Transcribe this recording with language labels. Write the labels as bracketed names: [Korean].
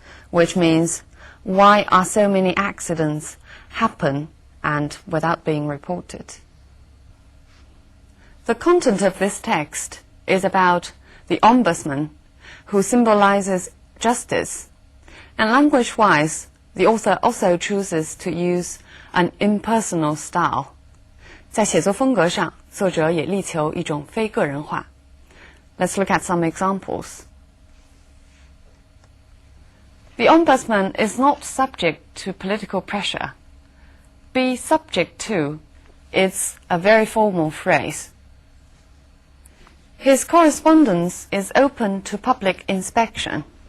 [English] Which means, why are so many accidents happen and without being reported? The content of this text is about the ombudsman, who symbolizes justice. And language-wise, the author also chooses to use an impersonal style. [Chinese] 在写作风格上，作者也力求一种非个人化。 [English] Let's look at some examples. The ombudsman is not subject to political pressure. Be subject to is a very formal phrase. His correspondence is open to public inspection.